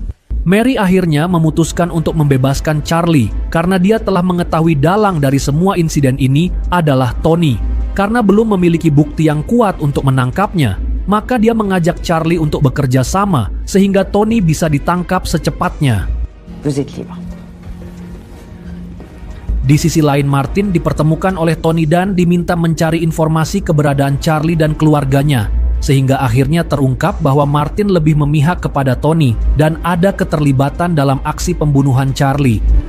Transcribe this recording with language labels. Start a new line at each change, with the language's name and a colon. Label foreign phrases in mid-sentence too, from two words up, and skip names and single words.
Indonesian: Mary akhirnya memutuskan untuk membebaskan Charlie karena dia telah mengetahui dalang dari semua insiden ini adalah Tony. Karena belum memiliki bukti yang kuat untuk menangkapnya, maka dia mengajak Charlie untuk bekerja sama sehingga Tony bisa ditangkap secepatnya.
French: Vous êtes libre.
Indonesian: Di sisi lain, Martin dipertemukan oleh Tony dan diminta mencari informasi keberadaan Charlie dan keluarganya, sehingga akhirnya terungkap bahwa Martin lebih memihak kepada Tony dan ada keterlibatan dalam aksi pembunuhan Charlie.